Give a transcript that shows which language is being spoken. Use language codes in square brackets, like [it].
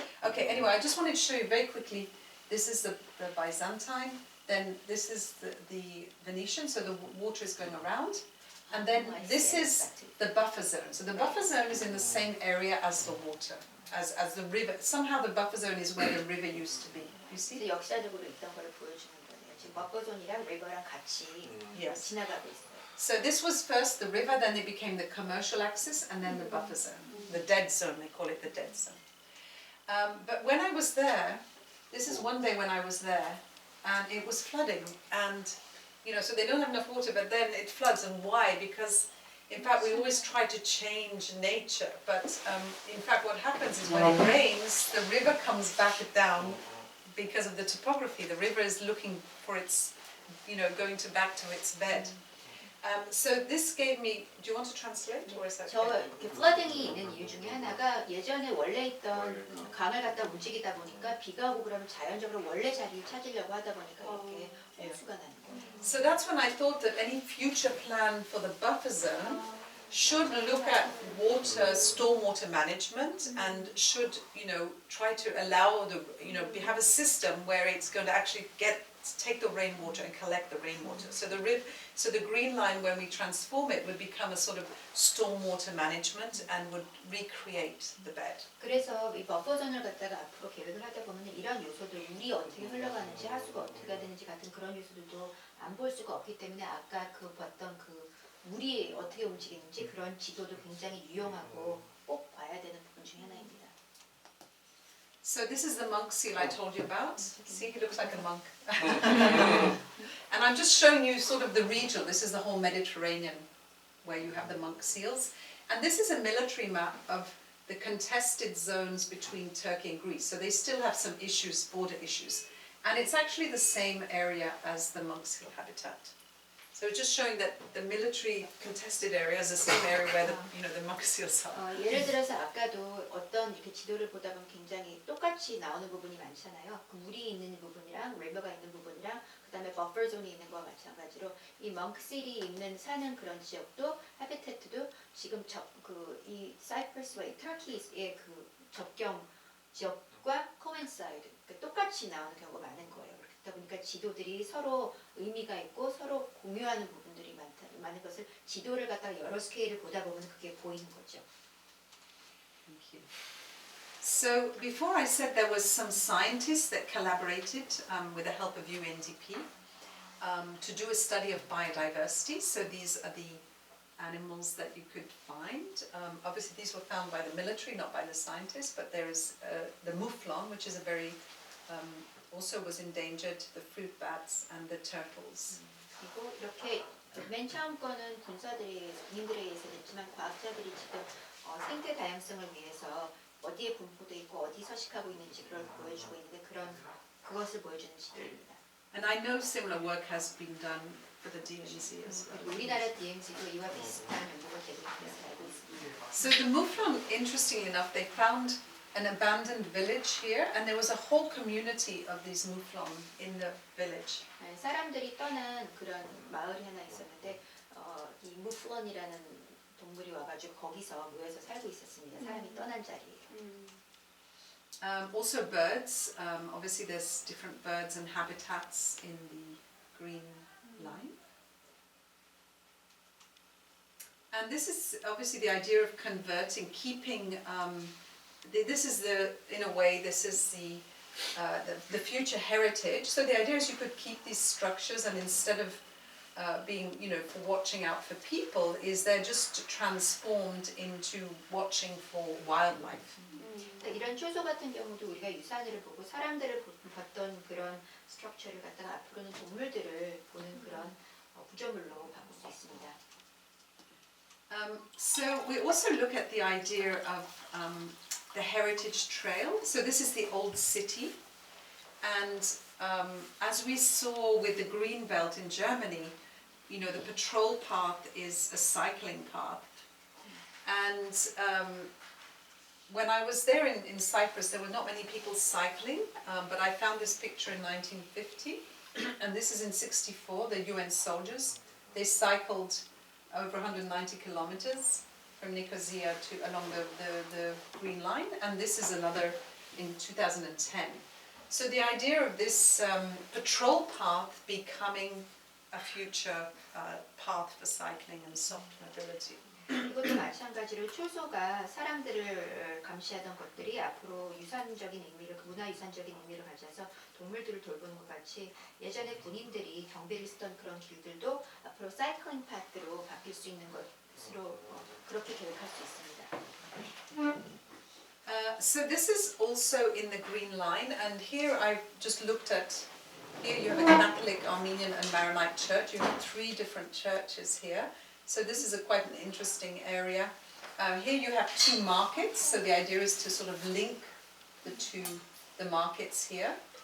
[en] Okay, anyway, I just wanted to show you very quickly. This is the Byzantine, then this is the Venetian, so the water is going around. And then this is the buffer zone. So the buffer zone is in the same area as the water, as the river. Somehow the buffer zone is where the river used to be. You see? [ko] 역사적으로 있던 걸 보여주는 거예요. 지금 버퍼존이랑 리버랑 같이 [en] Yes. [ko] 지나가고 있어요. [en] So this was first the river, then it became the commercial axis, and then the buffer zone. The dead zone, they call it the dead zone. But when I was there, this is one day when I was there, and it was flooding, and you know, so they don't have enough water, but then it floods, and why? Because in fact we always try to change nature, but in fact what happens is when it rains, the river comes back down because of the topography. The river is looking for its, you know, going back to its bed. So this gave me, do you want to translate or is that [ko] 저 [en] okay? [ko] 플러딩이 있는 이유 중에 하나가 예전에 원래 있던 강을 갖다 움직이다 보니까 비가 오고 그러면 자연적으로 원래 자리를 찾으려고 하다 보니까 이렇게 홍수가 나는 거예요. [en] So that's when I thought that any future plan for the buffer zone should look at water, stormwater management, and should, you know, try to allow the, you know, have a system where it's going to actually take the rainwater and collect the rainwater. So the green line, when we transform it, would become a sort of stormwater management and would recreate the bed. [ko] 그래서 이 버퍼존을 갖다가 앞으로 계획을 하다 보면 이런 요소들, 물이 어떻게 흘러가는지, 하수가 어떻게 되는지 같은 그런 요소들도 안 볼 수가 없기 때문에 아까 그 봤던 그 물이 어떻게 움직이는지 그런 지도도 굉장히 유용하고 꼭 봐야 되는 부분 중에 하나입니다. [en] So this is the monk seal I told you about. See, he looks like a monk. And I'm just showing you sort of the region. This is the whole Mediterranean where you have the monk seals. And this is a military map of the contested zones between Turkey and Greece. So they still have some issues, border issues. And it's actually the same area as the monk seal habitat. So it's just showing that the military contested area is the same area where the the monk seals are. [ko] 예를 들어서 아까도 어떤 이렇게 지도를 보다 보면 굉장히 똑같이 나오는 부분이 많잖아요. 그 물이 있는 부분이랑 리버가 있는 부분이랑 그다음에 버퍼 존이 있는 거와 마찬가지로 이 멍크시리 있는 사는 그런 지역도 하비태트도 지금 이 사이프러스와 이 터키의 그 접경 지역과 코인사이드 똑같이 나오는 경우가 많은 거예요. 그렇다 보니까 지도들이 서로 의미가 있고 서로 공유하는 부분들이 많은 것을 지도를 갖다가 여러 스케일을 보다 보면 그게 보이는 거죠. [en] Thank you. So before I said there was some scientists that collaborated with the help of UNDP to do a study of biodiversity. So these are the animals that you could find. Obviously these were found by the military, not by the scientists, but there is the mouflon, which is a very also was endangered, the fruit bats and the turtles. [ko] 그리고 이렇게 맨 처음 거는 군인들에 의해서 됐지만 과학자들이 지금 생태 다양성을 위해서 어디에 분포돼 있고 어디 서식하고 있는지 그걸 보여주고 있는데 그것을 보여주는 지도입니다. [en] And I know similar work has been done for the DMZ as well. [ko] 그리고 우리나라 DMZ도 이와 비슷한 연구가 되고 있는 것을 알고 있습니다. [en] So the mouflon, interestingly enough, they found an abandoned village here, and there was a whole community of these mouflon in the village. [ko] 사람들이 떠난 그런 마을이 하나 있었는데 이 무플론이라는 동물이 와가지고 거기서 모여서 살고 있었습니다. 사람이 떠난 자리에. [en] Also birds. Obviously, there's different birds and habitats in the green line. And this is obviously the idea of converting, keeping. This is in a way, this is the future heritage. So the idea is you could keep these structures, and instead of being, for watching out for people, is they're just transformed into watching for wildlife. [ko] 이런 초소 같은 경우도 우리가 유산을 보고 사람들을 봤던 그런 스트럭처를 갖다가 앞으로는 동물들을 보는 그런 구조물로 바꿀 수 있습니다. [en] So we also look at the idea of the heritage trail. So this is the old city, and as we saw with the green belt in Germany, the patrol path is a cycling path, and when I was there in Cyprus, there were not many people cycling, but I found this picture in 1950, and this is in 64, the UN soldiers. They cycled over 190 kilometers from Nicosia along the Green Line, and this is another in 2010. So the idea of this patrol path becoming a future path for cycling and soft mobility. [ko] 이것도 마찬가지로 초소가 사람들을 감시하던 것들이 앞으로 유산적인 의미를, 문화유산적인 의미를 가져서 동물들을 돌보는 것 같이 예전에 군인들이 경비를 쓰던 그런 길들도 앞으로 사이클링 파트로 바뀔 수 있는 것으로 그렇게 계획할 수 있습니다. [en] So this is also in the Green Line, and here I've just looked at, here you have a Catholic, Armenian and Maronite church. You have 3 different churches here. So this is quite an interesting area. Here you have 2 markets, so the idea is to sort of link the markets here.